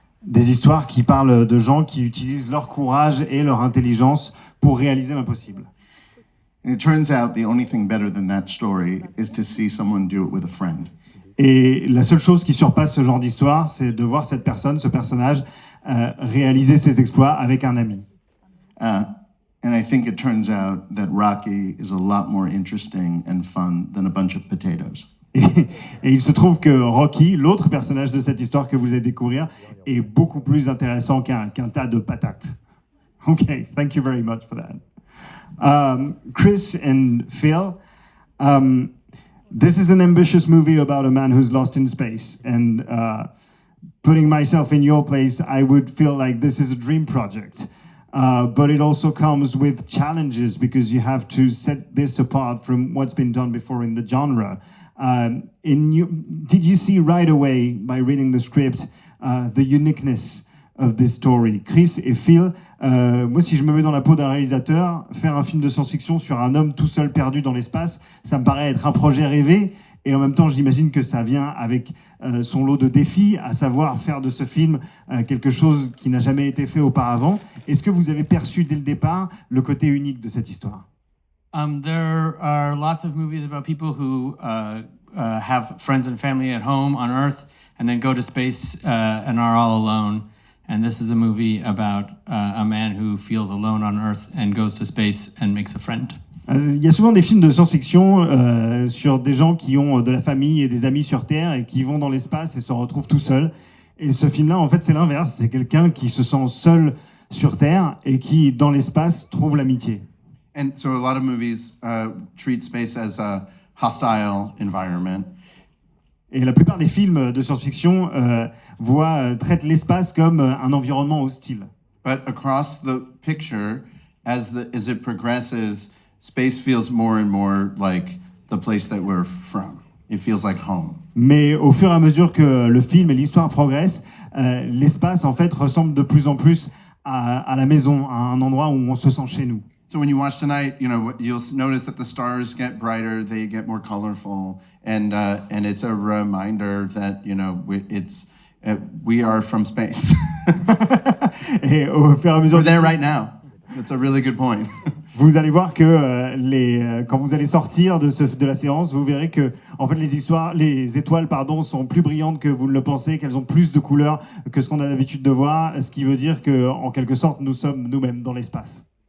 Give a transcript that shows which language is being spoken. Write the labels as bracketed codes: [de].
[fr] Des histoires qui parlent de gens qui utilisent leur courage et leur intelligence pour réaliser l'impossible. [en] And it turns out the only thing better than that story is to see someone do it with a friend. [fr] Et la seule chose qui surpasse ce genre d'histoire, c'est de voir cette personne, ce personnage, réaliser ses exploits avec un ami. [en] And I think it turns out that Rocky is a lot more interesting and fun than a bunch of potatoes. [fr] Et il se trouve que Rocky, l'autre personnage de cette histoire que vous allez découvrir, est beaucoup plus intéressant qu'un tas de patates. [en] Okay, thank you very much for that. Chris and Phil, this is an ambitious movie about a man who's lost in space. And putting myself in your place, I would feel like this is a dream project. But it also comes with challenges because you have to set this apart from what's been done before in the genre. Did you see right away, by reading the script, the uniqueness of this story? [fr] Chris et Phil, moi si je me mets dans la peau d'un réalisateur, faire un film de science-fiction sur un homme tout seul perdu dans l'espace, ça me paraît être un projet rêvé, et en même temps j'imagine que ça vient avec son lot de défis, à savoir faire de ce film quelque chose qui n'a jamais été fait auparavant. Est-ce que vous avez perçu dès le départ le côté unique de cette histoire? [en] There are lots of movies about people who have friends and family at home on Earth and then go to space and are all alone. And this is a movie about a man who feels alone on Earth and goes to space and makes a friend. [fr] Il y a souvent des films de science-fiction sur des gens qui ont de la famille et des amis sur Terre et qui vont dans l'espace et se retrouvent tout seuls. Et ce film-là, en fait, c'est l'inverse. C'est quelqu'un qui se sent seul sur Terre et qui, dans l'espace, trouve l'amitié. [en] And so a lot of movies treat space as a hostile environment. [fr] Et la plupart des films de science-fiction traitent l'espace comme un environnement hostile. [en] But across the picture, as it progresses, space feels more and more like the place that we're from. It feels like home. [fr] Mais au fur et à mesure que le film et l'histoire progressent, l'espace en fait ressemble de plus en plus à la maison, à un endroit où on se sent chez nous. [en] So when you watch tonight, you know, you'll notice that the stars get brighter, they get more colorful, and it's a reminder that, you know, we are from space. [fr] Et au fur et à mesure [en] We're there right now. That's a really good point. [fr] Vous allez voir que quand vous allez sortir de la séance, vous verrez que en fait les étoiles sont plus brillantes que vous ne le pensez, qu'elles ont plus de couleurs que ce qu'on a l'habitude de voir, ce qui veut dire que en quelque sorte nous sommes nous-mêmes dans l'espace.